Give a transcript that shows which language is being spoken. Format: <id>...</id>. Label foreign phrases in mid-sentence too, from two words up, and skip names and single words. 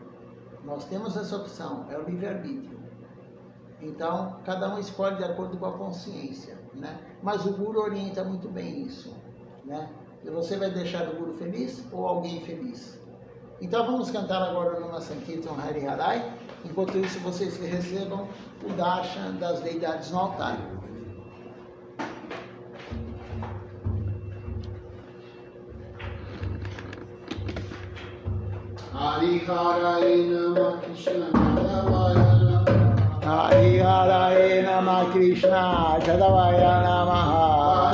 <pt>Nós temos essa opção, é o livre-arbítrio. Então, cada um escolhe de acordo com a consciência, né? Mas o Guru orienta muito bem isso, né? E você vai deixar o Guru feliz ou alguém feliz? Então, vamos cantar agora no Sankirtan Hari Harai. Enquanto isso, vocês recebam o darshan das deidades no altar.</pt> <sa>Hari Hare Nama Krishna Jadavaya Nama. Hari Hare Nama Krishna Jadavaya Namaha.</sa>